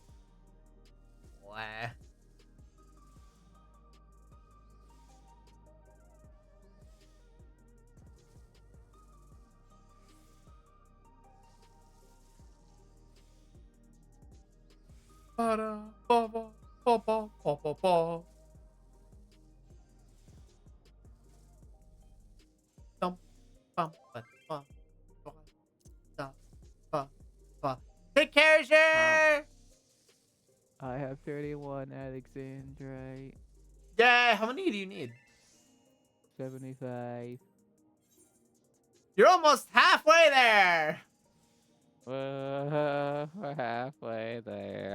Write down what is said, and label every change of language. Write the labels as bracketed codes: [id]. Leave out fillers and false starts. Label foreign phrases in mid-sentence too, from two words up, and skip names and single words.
[en] Wah. Ba-da, ba-ba, ba-ba, ba-ba-ba. Dum, bum, ba-ba, ba-da, ba-ba. Take care, sir! I have 31 Alexandrite. Yeah, how many do you need? 75. You're almost halfway there. We're halfway there.